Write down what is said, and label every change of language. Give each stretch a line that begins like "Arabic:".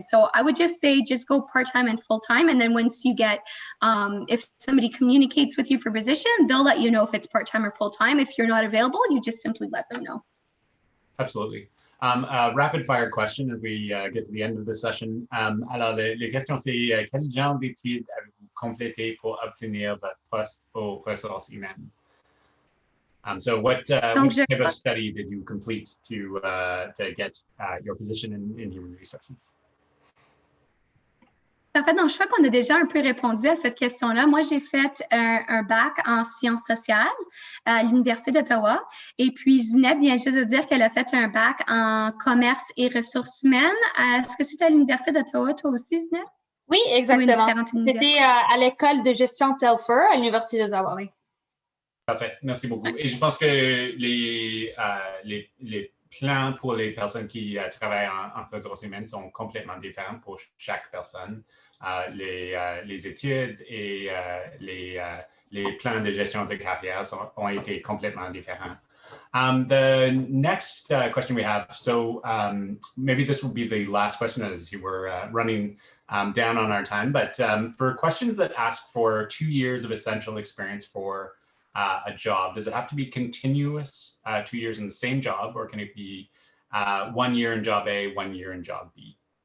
English: So I would just say, just go part-time and full-time. And then once you get, if somebody communicates with you for position, they'll let you know if it's part-time or full-time. If you're not available, you just simply let them know. Absolutely. Rapid fire question as we get to the end of the session.
French: Alors, les questions, c'est quel genre d'études avez-vous complété pour obtenir votre poste aux ressources humaines?
English: So what type of study did you complete to get your position in human resources?
French: En fait, donc, je crois qu'on a déjà un peu répondu à cette question-là. Moi, j'ai fait un bac en sciences sociales à l'Université d'Ottawa. Et puis, Zineb vient juste de dire qu'elle a fait un bac en commerce et ressources humaines. Est-ce que c'était à l'Université d'Ottawa, toi aussi, Zineb? Oui, exactement. C'était à l'école de gestion Telfer à l'Université d'Ottawa, oui. Parfait, merci beaucoup. Et je pense que les plans pour les personnes qui travaillent en ressources humaines sont complètement différents pour chaque personne. Les études et les plans de gestion de carrière ont été complètement différents.
English: The next question we have, so maybe this will be the last question as you were running down on our time, but for questions that ask for 2 years of essential experience for a job, does it have to be continuous 2 years in the same job, or can it be 1 year in job A, 1 year in job B?